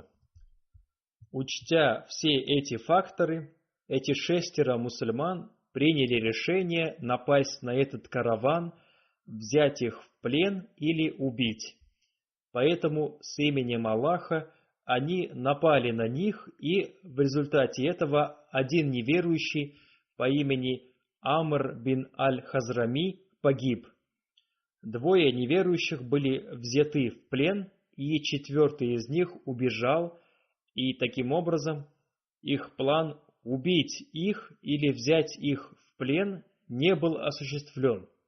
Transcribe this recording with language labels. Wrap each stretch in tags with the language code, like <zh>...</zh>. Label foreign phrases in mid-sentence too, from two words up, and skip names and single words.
<ru>Учтя все эти факторы, эти 6 мусульман приняли решение напасть на этот караван, взять их в плен или убить. Поэтому с именем Аллаха они напали на них, и в результате этого один неверующий по имени Амр бин аль-Хазрами погиб. 2 неверующих были взяты в плен, и 4 из них убежал, и таким образом их план убить их или взять их в плен не был осуществлен.</ru>